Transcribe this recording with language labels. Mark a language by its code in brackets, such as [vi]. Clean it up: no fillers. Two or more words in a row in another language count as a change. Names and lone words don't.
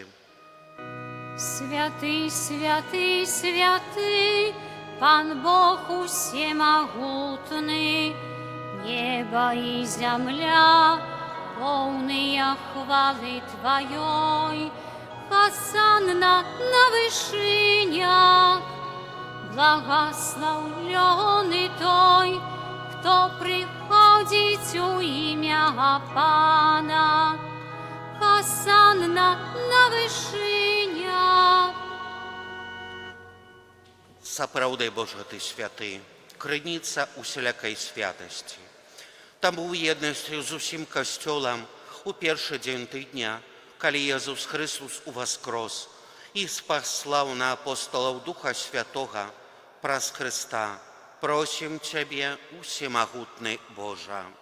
[be] Святый, святый, святый, Пан Бог усемагутны, неба і зямля, поўныя хвалы Тваёй, Хасанна на вышынях, [ru] благословленный той, кто приходит у имя Пана. [be] Хасанна на вышынях. Сапраўды, Божа, Ты святы, крыніца усялякай святасці. Таму ў еднасці з усім касцёлам у першы дзень тыдня, калі Езус Христос уваскрос і спаслаў на апостолаў Духа Святога праз Христа, просім Цябе, усемагутны Божа.